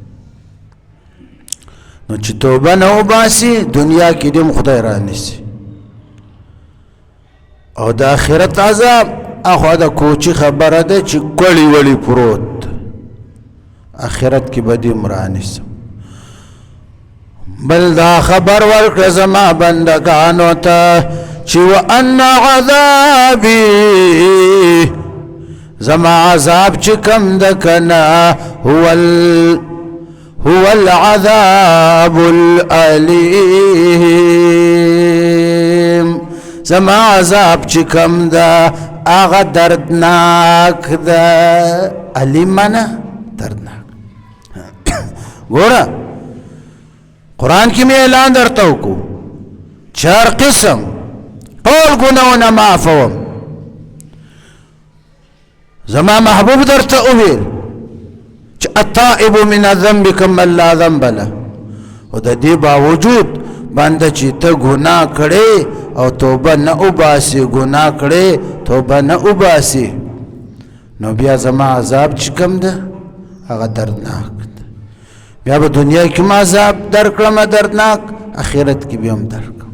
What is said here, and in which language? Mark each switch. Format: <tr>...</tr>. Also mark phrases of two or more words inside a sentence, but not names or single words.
<ps>نو چې توبه نه وباسي دنیا کې دې هم خدای رانیسي او د آخرت عذاب هغه د کوچي خبره ده چې کړي وړي پروت آخرت کې به دې هم رانیسم. بل دا خبر ورکړه زما بندگانو ته چې</ps> <ar>وان عذابي</ar> <ps>زما عذاب چې کم ده کنه</ps> <ar>هو العذاب الأليم.</ar> <ps>زما عذاب چې کم ده هغه دردناک ده. علیم معنی دردناک. ګوره قرآن کې مې اعلان درته وکړو چار قسم ټول ګناهونه معافوم. زما محبوب درته وویل چې</ps> <ar>التائب من الذنب کمن لا ذنب له.</ar> <ps>او د دې باوجود باندې چې ته ګناه کړې او توبه نه وباسي، ګناه کړې توبه نه وباسي، نو بیا زما عذاب چې کوم ده هغه دردناک ده. بیا په دنیا کې ما عذاب درکړم دردناک، آخرت کې بیا هم درکړم.</ps>